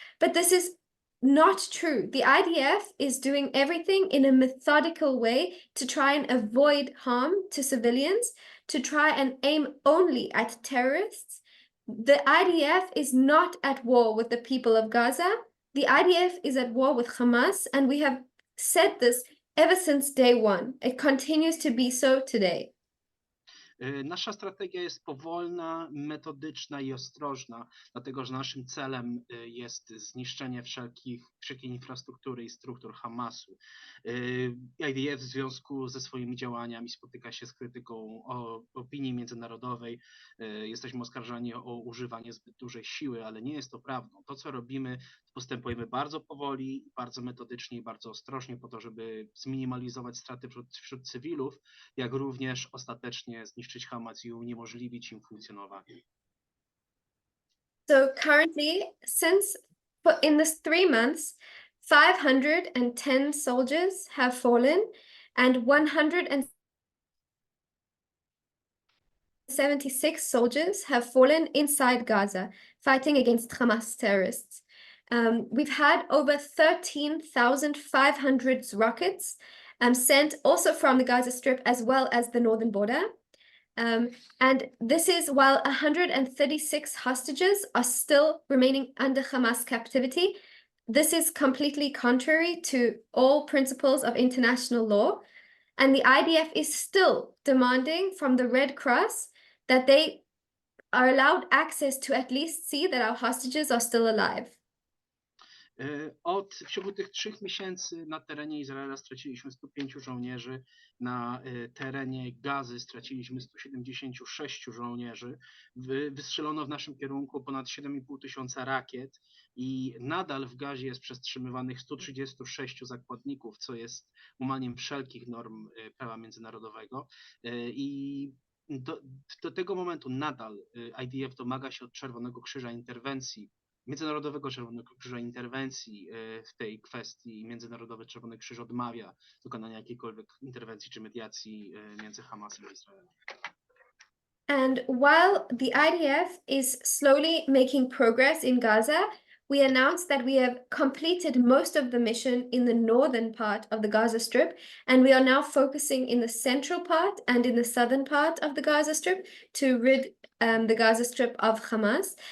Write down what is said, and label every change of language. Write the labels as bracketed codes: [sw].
[en] But this is not true. The IDF is doing everything in a methodical way to try and avoid harm to civilians, to try and aim only at terrorists. The IDF is not at war with the people of Gaza. The IDF is at war with Hamas, and we have said this ever since day one. It continues to be so today. [pl] Nasza strategia jest powolna, metodyczna i ostrożna, dlatego że naszym celem jest zniszczenie wszelkiej infrastruktury i struktur Hamasu. IDF w związku ze swoimi działaniami spotyka się z krytyką opinii międzynarodowej. Jesteśmy oskarżani o używanie zbyt dużej siły, ale nie jest to prawdą. To, co robimy, postępujemy bardzo powoli, bardzo metodycznie i bardzo ostrożnie po to, żeby zminimalizować straty wśród cywilów, jak również ostatecznie zniszczyć Hamas i uniemożliwić im funkcjonowanie. [en] So currently, in this 3 months, 510 soldiers have fallen and 176 soldiers have fallen inside Gaza, fighting against Hamas terrorists. We've had over 13,500 rockets sent also from the Gaza Strip as well as the northern border. And this is while 136 hostages are still remaining under Hamas captivity. This is completely contrary to all principles of international law. And the IDF is still demanding from the Red Cross that they are allowed access to at least see that our hostages are still alive. [pl] W ciągu tych 3 miesięcy na terenie Izraela straciliśmy 105 żołnierzy, na terenie Gazy straciliśmy 176 żołnierzy. Wystrzelono w naszym kierunku ponad 7,5 tysiąca rakiet i nadal w Gazie jest przetrzymywanych 136 zakładników, co jest łamaniem wszelkich norm prawa międzynarodowego. I do tego momentu nadal IDF domaga się od Czerwonego Krzyża interwencji, Międzynarodowego Czerwonego Krzyża interwencji w tej kwestii. Międzynarodowy Czerwony Krzyż odmawia dokonania jakiejkolwiek interwencji czy mediacji między Hamasem a Izraelem. [en] And while the IDF is slowly making progress in Gaza, we announced that we have completed most of the mission in the northern part of the Gaza Strip, and we are now focusing in the central part and in the southern part of the Gaza Strip to rid the Gaza Strip of Hamas.